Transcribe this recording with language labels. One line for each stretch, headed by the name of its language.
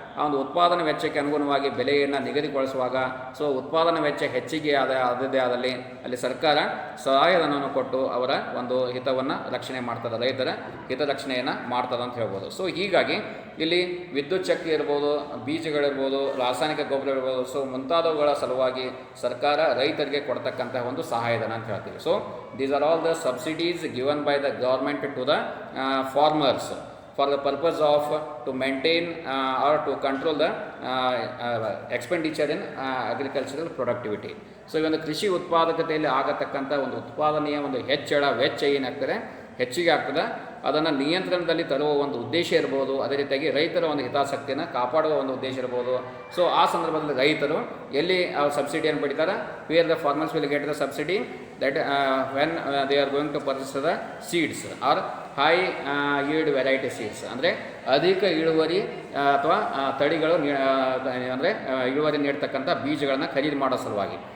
Kannada: ಆ ಒಂದು ಉತ್ಪಾದನಾ ವೆಚ್ಚಕ್ಕೆ ಅನುಗುಣವಾಗಿ ಬೆಲೆಯನ್ನು ನಿಗದಿಗೊಳಿಸುವಾಗ ಸೊ ಉತ್ಪಾದನಾ ವೆಚ್ಚ ಹೆಚ್ಚಿಗೆ ಆದದೇ ಆದಲ್ಲಿ ಅಲ್ಲಿ ಸರ್ಕಾರ ಸಹಾಯಧನವನ್ನು ಕೊಟ್ಟು ಅವರ ಒಂದು ಹಿತವನ್ನು ರಕ್ಷಣೆ ಮಾಡ್ತದೆ, ರೈತರ ಹಿತರಕ್ಷಣೆಯನ್ನು ಮಾಡ್ತದೆ ಅಂತ ಹೇಳ್ಬೋದು. ಸೊ ಹೀಗಾಗಿ ಇಲ್ಲಿ ವಿದ್ಯುತ್ ಶಕ್ತಿ ಇರ್ಬೋದು, ಬೀಜಗಳಿರ್ಬೋದು, ರಾಸಾಯನಿಕ ಗೊಬ್ಬರ ಇರ್ಬೋದು, ಸೊ ಮುಂತಾದವುಗಳ ಸಲುವಾಗಿ ಸರ್ಕಾರ ರೈತರಿಗೆ ಕೊಡ್ತಕ್ಕಂತಹ ಒಂದು ಸಹಾಯಧನ ಅಂತ ಹೇಳ್ತೀವಿ.
English: So these are all the subsidies given by the government to the farmers for the purpose of to maintain or to control the expenditure in agricultural productivity.
Kannada: So ಈ ಒಂದು ಕೃಷಿ ಉತ್ಪಾದಕತೆಯಲ್ಲಿ ಆಗತಕ್ಕಂಥ ಒಂದು ಉತ್ಪಾದನೆಯ ಒಂದು ಹೆಚ್ಚಳ ವೆಚ್ಚ ಏನಾಗ್ತದೆ, ಹೆಚ್ಚಿಗೆ ಆಗ್ತದೆ, ಅದನ್ನು ನಿಯಂತ್ರಣದಲ್ಲಿ ತರುವ ಒಂದು ಉದ್ದೇಶ ಇರ್ಬೋದು. ಅದೇ ರೀತಿಯಾಗಿ ರೈತರ ಒಂದು ಹಿತಾಸಕ್ತಿಯನ್ನು ಕಾಪಾಡುವ ಒಂದು ಉದ್ದೇಶ ಇರ್ಬೋದು. ಸೊ ಆ ಸಂದರ್ಭದಲ್ಲಿ ರೈತರು ಎಲ್ಲಿ ಸಬ್ಸಿಡಿಯನ್ನು ಪಡಿತಾರೆ,
English: where the farmers will get the subsidy that when they are going to purchase the seeds or high yield variety seeds,
Kannada: ಅಂದರೆ ಅಧಿಕ ಇಳುವರಿ ಅಥವಾ ತಳಿಗಳು ಅಂದರೆ ಇಳುವರಿ ನೀಡ್ತಕ್ಕಂಥ ಬೀಜಗಳನ್ನು ಖರೀದಿ ಮಾಡೋ ಸಲುವಾಗಿ.